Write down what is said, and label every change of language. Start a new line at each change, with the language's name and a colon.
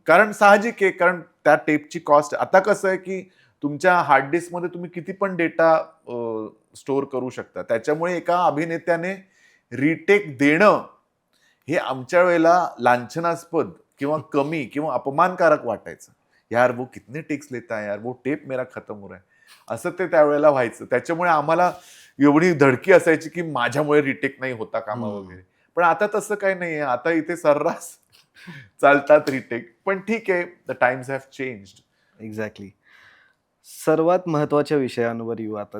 Marathi: कारण साहजिक आहे, कारण त्या टेपची कॉस्ट आता कसं आहे, की तुमच्या हार्ड डिस्कमध्ये तुम्ही किती पण डेटा स्टोअर करू शकता. त्याच्यामुळे एका अभिनेत्याने रिटेक देणं हे आमच्या वेळेला लांछनास्पद किंवा कमी किंवा अपमानकारक वाटायचं.
Hindi: यार वो कितने टेक्स लेता है यार, वो टेप मेरा खतम हो रहा है.
Marathi: असं ते त्यावेळेला व्हायचं. त्याच्यामुळे आम्हाला एवढी धडकी असायची, की माझ्यामुळे रिटेक नाही होता कामा हं. वगैरे. पण आता तसं काही नाहीये. आता इथे सर्रास चालतात रिटेक. पण ठीक आहे,
English: The times have changed.
Marathi: Exactly. सर्वात महत्त्वाच्या विषयांवर येऊ आता.